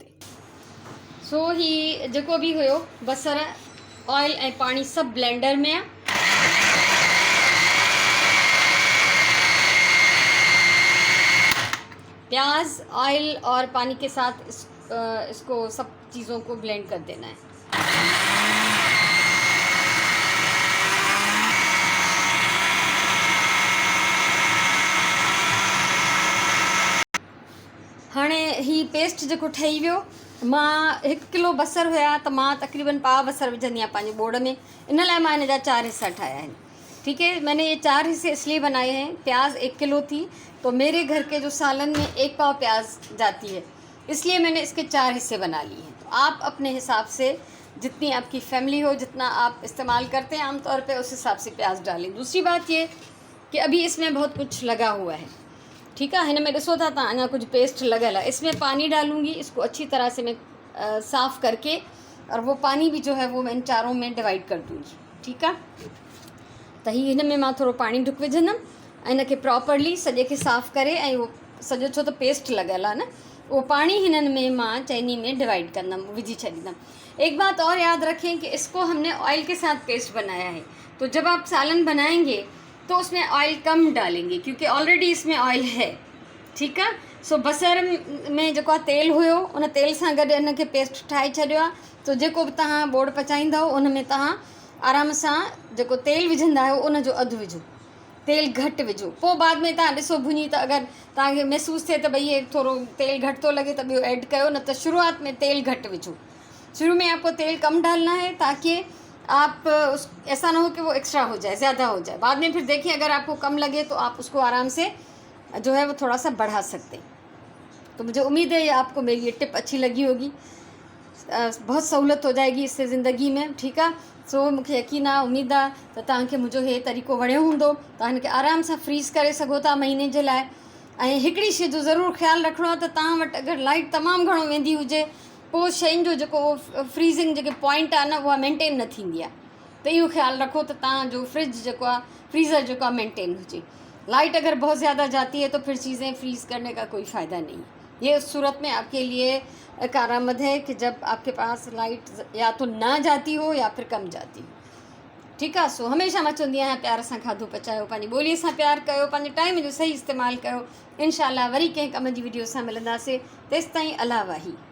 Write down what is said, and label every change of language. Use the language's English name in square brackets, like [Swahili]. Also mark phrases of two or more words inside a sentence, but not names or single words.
[Sindhi] सो ही जो भी हो बसर ऑयल ऐं पानी सब ब्लेंडर में है। [Urdu] پیاز آئل اور پانی کے ساتھ اس کو سب چیزوں کو بلینڈ کر دینا ہے. [Sindhi] हाणे ही पेस्ट जो ठही वियो, मां 1 किलो बसर हुया तो मां तकरीबन पाव बसर विझंदी आहियां पंहिंजे बोड़ में, इन लाइ मां हिन जा 4 हिस्सा ठाया आहिनि, [Urdu] ٹھیک ہے. میں نے یہ 4 حصے اس لیے بنائے ہیں، پیاز 1 کلو تھی تو میرے گھر کے جو سالن میں 1 پاؤ پیاز جاتی ہے، اس لیے میں نے اس کے 4 حصے بنا لیے ہیں. تو آپ اپنے حساب سے جتنی آپ کی فیملی ہو، جتنا آپ استعمال کرتے ہیں عام طور پر، اس حساب سے پیاز ڈالیں. دوسری بات یہ کہ ابھی اس میں بہت کچھ لگا ہوا ہے، ٹھیک ہے. [Sindhi] हिन में ॾिसो था तव्हां अञा कुछ पेस्ट लॻल है, [Urdu] اس میں پانی ڈالوں گی، اس کو اچھی طرح سے میں صاف کر کے اور وہ پانی بھی جو ہے وہ میں ان چاروں میں ڈیوائڈ کر دوں گی، ٹھیک ہے. [Sindhi] तो ही हिन में मां थोरो पानी ढुक विझंदमि ऐं हिनखे प्रॉपरली सॼे खे साफ़ करे ऐं वो सॼो छो तो पेस्ट लॻल आहे न, वो पानी हिननि में मां चैनी में डिवाइड कंदमि, विझी छॾींदमि। [Urdu] ایک بات اور یاد رکھیں کہ اس کو ہم نے آئل کے ساتھ پیسٹ بنایا ہے، تو جب آپ سالن بنائیں گے تو اس میں آئل کم ڈالیں گے کیونکہ آلریڈی اس میں آئل ہے، ٹھیک ہے. [Sindhi] सो बसर में जो तेल हुयो उन तेल सां गॾु हिनखे पेस्ट ठाहे छॾियो आहे। तो जेको बि तव्हां बोड़ पचाईंदव उन में तव्हां आराम सां जेको तेल विझंदा आहियो उन जो अधु विझो, तेल घटि विझो। पोइ बाद में तव्हां ॾिसो भुञी त अगरि तव्हांखे महसूसु थिए त भई ये थोरो तेल घटि थो लॻे त ॿियो ऐड कयो, न त शुरूआत में तेल घटि विझो। [Urdu] شروع میں آپ کو تیل کم ڈالنا ہے تاکہ آپ ایسا نہ ہو کہ وہ ایکسٹرا ہو جائے، زیادہ ہو جائے. بعد میں پھر دیکھیے اگر آپ کو کم لگے تو آپ اس کو آرام سے جو ہے وہ تھوڑا سا بڑھا سکتے ہیں. تو مجھے امید ہے یہ آپ کو میری یہ ٹپ اچھی لگی ہوگی، بہت سہولت ہو جائے گی اس سے زندگی میں، ٹھیک ہے. [Sindhi] सो [Urdu] مجھے یقین [Sindhi] आहे, उम्मीद आहे त तव्हांखे मुंहिंजो हे तरीक़ो वणियो हूंदो। तव्हां हिनखे आराम सां फ्रीज़ करे सघो था महीने जे लाइ, ऐं हिकिड़ी शइ जो ज़रूरु ख़्यालु रखिणो आहे त तव्हां वटि अगरि लाइट तमामु घणो वेंदी हुजे पोइ शयुनि जो जेको फ्रीज़िंग जेके पॉइंट आहे न उहा मेंटेन न थींदी आहे। त इहो ख़्यालु रखो त तव्हांजो फ्रिज जेको आहे फ्रीज़र जेको आहे मेंटेन हुजे। [Urdu] لائٹ اگر بہت زیادہ جاتی ہے تو پھر چیزیں فریز کرنے کا کوئی فائدہ نہیں. یہ اس صورت میں آپ کے لیے کارآمد ہے کہ جب آپ کے پاس لائٹ یا تو نہ جاتی ہو یا پھر کم جاتی ہو. [Sindhi] ठीकु आहे। सो हमेशह मां चवंदी आहियां प्यार सां खाधो पचायो, पंहिंजी ॿोलीअ सां प्यारु कयो, पंहिंजे टाइम जो सही इस्तेमालु कयो। इनशाला वरी कंहिं कम जी वीडियो सां मिलंदासीं। तेसिताईं अला वाही।